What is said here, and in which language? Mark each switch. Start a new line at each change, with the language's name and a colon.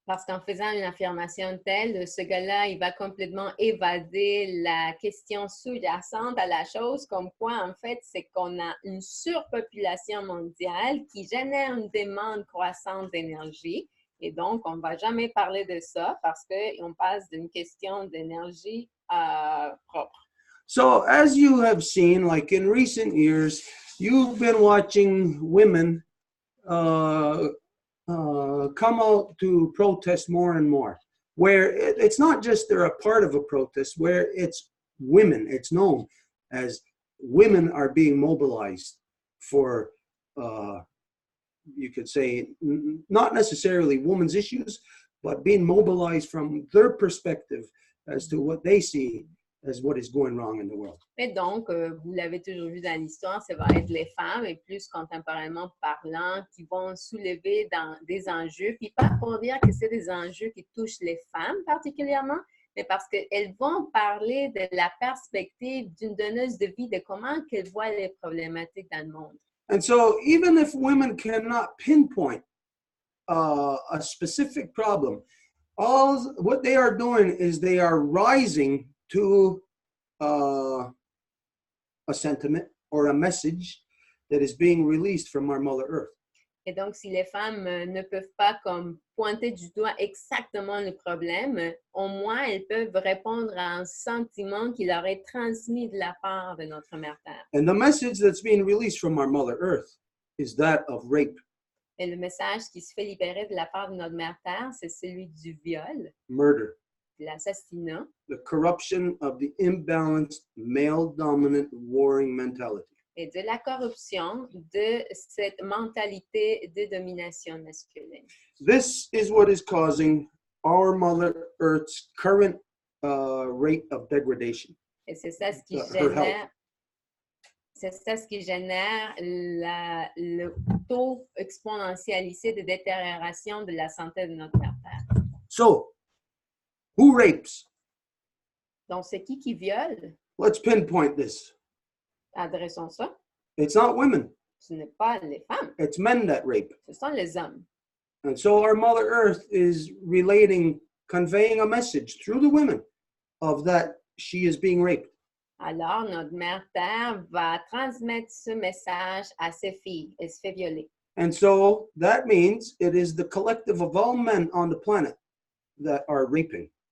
French: parce qu'en faisant une affirmation telle, ce gars-là, il va complètement évader la question sous-jacente à la chose, comme quoi, en fait, c'est qu'on a une surpopulation mondiale qui génère une demande croissante d'énergie. Et donc, on ne va jamais parler de ça parce qu'on passe d'une question d'énergie propre.
English: So as you have seen, like in recent years, you've been watching women come out to protest more and more, where it's not just they're a part of a protest, where it's women, it's known as women are being mobilized for, you could say, not necessarily women's issues, but being mobilized from their perspective as to what they see as what is going wrong in the world.
French: Et donc, vous l'avez toujours vu dans l'histoire, ça va être les femmes, et plus contemporainement parlant, qui vont soulever des enjeux, puis pas pour dire que c'est des enjeux qui touchent les femmes particulièrement, mais parce qu'elles vont parler de la perspective d'une donneuse de vie, de comment qu'elles voient les problématiques dans le monde.
English: And so even if women cannot pinpoint a specific problem, what they are doing is they are rising to a sentiment or a message that is being released from our Mother Earth.
French: Et donc, si les femmes ne peuvent pas comme pointer du doigt exactement le problème, au moins elles peuvent répondre à un sentiment qui leur est transmis de la part de notre Mère Terre.
English: And the message that's being released from our Mother Earth is that of rape,
French: Et le message qui se fait libérer de la part de notre Mère Terre, c'est celui du viol,
English: murder,
French: de l'assassinat,
English: the corruption of the imbalanced male-dominant warring mentality.
French: et de la corruption de cette mentalité de domination masculine.
English: This is what is causing our Mother Earth's current rate of degradation.
French: Et c'est ça ce qui
English: Her
French: génère,
English: health.
French: c'est ça ce qui génère le taux exponentialisé de détérioration de la santé de notre Mère Terre.
English: So, who rapes?
French: Donc, c'est qui viole?
English: Let's pinpoint this.
French: Adressons ça.
English: It's not women,
French: Ce n'est pas les femmes,
English: it's men that rape.
French: ce sont les hommes.
English: And so our Mother Earth is relating, conveying a message through the women of that she is being raped.
French: Alors, notre Mère Terre va transmettre ce message à ses filles. Elle se fait violer.
English: And so that means it is the collective of all men on the planet that are raping.